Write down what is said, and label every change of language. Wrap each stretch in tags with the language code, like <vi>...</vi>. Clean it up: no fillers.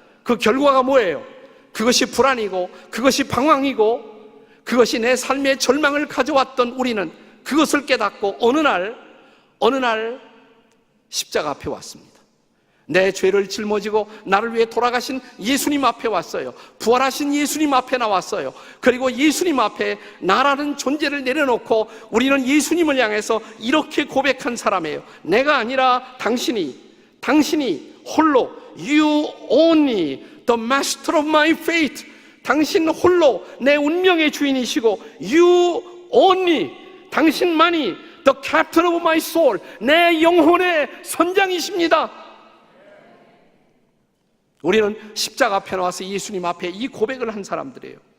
<ko>그 결과가 뭐예요? 그것이 불안이고 그것이 방황이고 그것이 내 삶의 절망을 가져왔던 우리는 그것을 깨닫고 어느 날 십자가 앞에 왔습니다. 내 죄를 짊어지고 나를 위해 돌아가신 예수님 앞에 왔어요. 부활하신 예수님 앞에 나왔어요. 그리고 예수님 앞에 나라는 존재를 내려놓고 우리는 예수님을 향해서 이렇게 고백한 사람이에요. 내가 아니라 당신이 홀로</ko> <en>You only the master of my fate.</en> <ko>당신 홀로 내 운명의 주인이시고</ko> <en>You only,</en> <ko>당신만이</ko> <en>the captain of my soul,</en> <ko>내 영혼의 선장이십니다. 우리는 십자가 앞에 나와서 예수님 앞에 이 고백을 한 사람들이에요.</ko>